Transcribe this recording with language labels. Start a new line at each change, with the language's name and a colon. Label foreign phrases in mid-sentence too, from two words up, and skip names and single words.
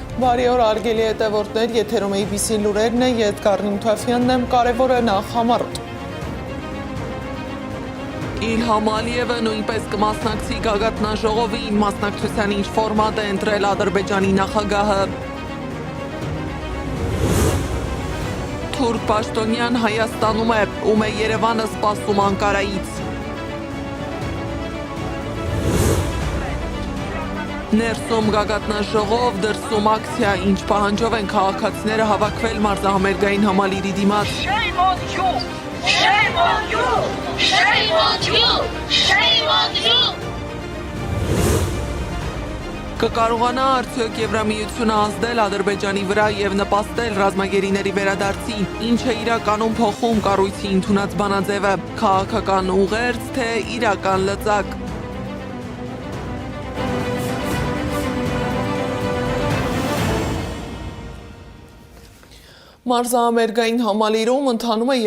Armenian: բարի օր արգելի հետևորդներ, եթերում ABC լուրերն է, Եդգար Նիմթոֆյանն եմ, կարևորը նախ համառոտ։ Իլհամ Ալիևը նույնպես կմասնակցի գագաթնաժողովին, մասնակցության ինչ ֆորմատ է ընտրել Ադրբեջանի նախագահը։ Թուրք Պաշտոնյան Հայաստանում է, ում է Երևանը սպասում Անկարայից։ Ներսում գագաթնաժողով, դրսում ակցիա, ինչ պահանջով են քաղաքացիները հավաքվել մարզահամերգային համալիրի դիմաց։
English: Shame on you! Shame on you! Shame on you! Shame on you!
Armenian: Կկարողանա արդյոք Եվրամիությունը ազդել Ադրբեջանի վրա եւ նպաստել ռազմագերիների վերադարձի, ինչ է իրականում փոխում կառույցի ընդունած բանաձևը, քաղաքական ուղերձ թե իրական լծակ։ Մարզահամերգային համալիրում ընթանում է